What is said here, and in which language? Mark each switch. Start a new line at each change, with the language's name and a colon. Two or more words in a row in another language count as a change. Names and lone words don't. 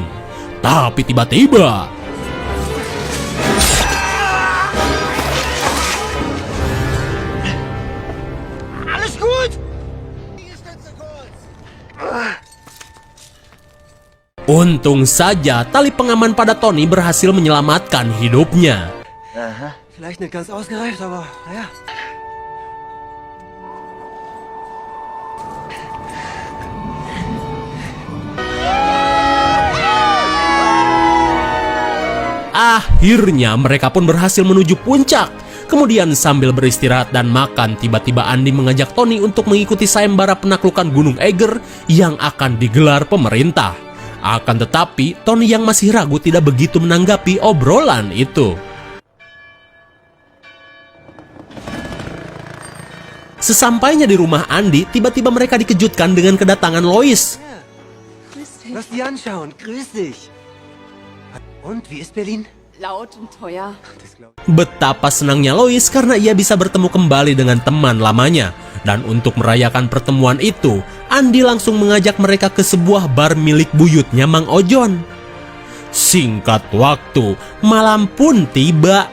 Indonesian: Tapi tiba-tiba, untung saja tali pengaman pada Tony berhasil menyelamatkan hidupnya.
German: Vielleicht nicht ganz ausgereift, aber naja.
Indonesian: Akhirnya mereka pun berhasil menuju puncak. Kemudian sambil beristirahat dan makan, tiba-tiba Andy mengajak Tony untuk mengikuti sayembara penaklukan Gunung Eiger yang akan digelar pemerintah. Akan tetapi, Tony yang masih ragu tidak begitu menanggapi obrolan itu. Sesampainya di rumah Andy, tiba-tiba mereka dikejutkan dengan kedatangan Lois.
German: Lass die anschauen. Grüß dich. Und, wie ist Berlin? Laut und teuer.
Indonesian: Betapa senangnya Lois karena ia bisa bertemu kembali dengan teman lamanya. Dan untuk merayakan pertemuan itu, Andy langsung mengajak mereka ke sebuah bar milik buyutnya Mang Ojon. Singkat waktu, malam pun tiba.